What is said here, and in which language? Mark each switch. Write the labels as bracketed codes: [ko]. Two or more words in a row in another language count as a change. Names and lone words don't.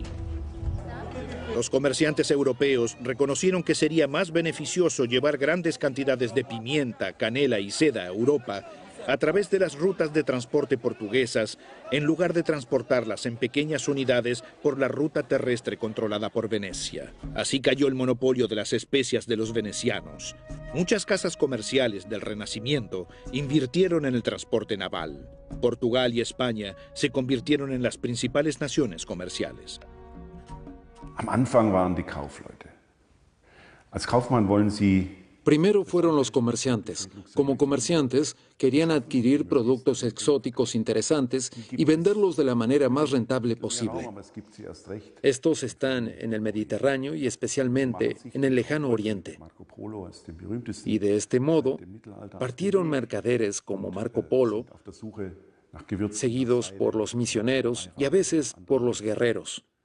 [es] Los comerciantes europeos reconocieron que sería más beneficioso llevar grandes cantidades de pimienta, canela y seda a Europa a través de las rutas de transporte portuguesas, en lugar de transportarlas en pequeñas unidades por la ruta terrestre controlada por Venecia. Así cayó el monopolio de las especias de los venecianos. Muchas casas comerciales del Renacimiento invirtieron en el transporte naval. Portugal y España se convirtieron en las principales naciones comerciales. [de] Am Anfang waren die Kaufleute. Als Kaufmann wollen Sie. [es] Primero fueron los comerciantes. Como comerciantes, querían adquirir productos exóticos interesantes y venderlos de la manera más rentable posible. Estos están en el Mediterráneo y especialmente en el lejano Oriente. Y de este modo, partieron mercaderes como Marco Polo, seguidos por los misioneros y a veces por los guerreros.